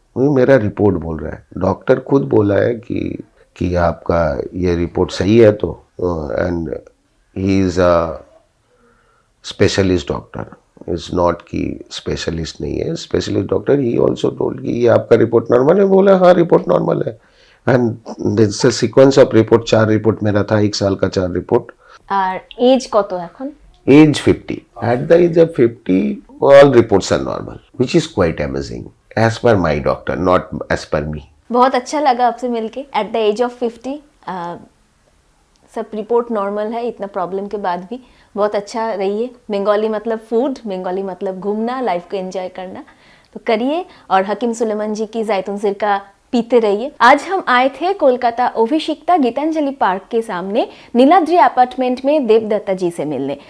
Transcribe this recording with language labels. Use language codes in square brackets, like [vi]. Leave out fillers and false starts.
[hi] वही मेरा रिपोर्ट बोल रहा है, डॉक्टर खुद बोला है कि आपका ये रिपोर्ट सही है तो, [en] and he is a specialist doctor, [hi] is not कि स्पेशलिस्ट नहीं है, specialist doctor. [en] he also told [hi] कि ये आपका रिपोर्ट नॉर्मल है। बोला हाँ रिपोर्ट नॉर्मल है, [en] and this sequence of report, [hi] 4 report मेरा था, 1 साल का 4 रिपोर्ट। [bn] আর এজ কত এখন? [en] Age 50. At the age of 50, all reports are normal, which is quite amazing as per my doctor, not as per me. [hi] बहुत अच्छा लगा आपसे मिलके। [en] at the age of 50 [hi] सब रिपोर्ट नॉर्मल है, इतना प्रॉब्लम के बाद भी। बहुत अच्छा रहिए। बंगाली मतलब फूड, बंगाली मतलब घूमना, लाइफ को एंजॉय करना, तो करिए। और हकीम सुलेमान जी की जैतून सिरका पीते रहिए। आज हम आए थे कोलकाता अभिषिक्ता गीतांजलि पार्क के सामने नीलाद्री अपार्टमेंट में देवदत्ता जी से मिलने।